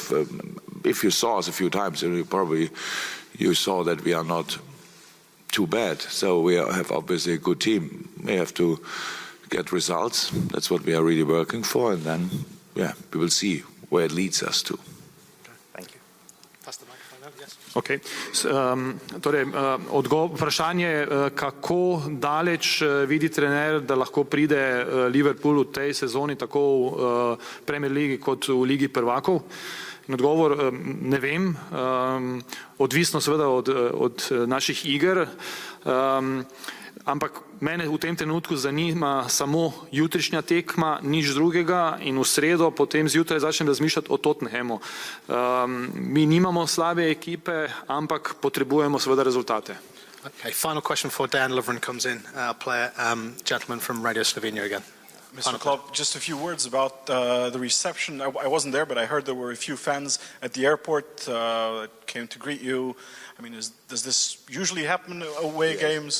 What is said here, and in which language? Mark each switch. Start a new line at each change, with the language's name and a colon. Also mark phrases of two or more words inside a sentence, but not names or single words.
English: If you saw us a few times, you saw that we are not too bad. So we have obviously a good team. We have to get results. That's what we are really working for, and then, yeah, we will see where it leads us to. Thank you. Pass the microphone now, yes. Okay.
Slovenian: Torej, vprašanje, kako daleč vidi trener, da lahko pride Liverpool v tej sezoni tako v Premier Ligi kot v Ligi prvakov? In odgovor, ne vem, odvisno seveda od naših iger, ampak mene v tem trenutku zanima samo jutrišnja tekma, nič drugega, in v sredo potem zjutraj začnem razmišljati o Tottenhamu. Mi nimamo slabe ekipe, ampak potrebujemo seveda rezultate.
English: Okay, final question before Dejan Lovren comes in, player, gentleman from Radio Slovenia again. Mr. Klopp, just a few words about the reception. I wasn't there, but I heard there were a few fans at the airport that came to greet you. I mean, does this usually happen away games?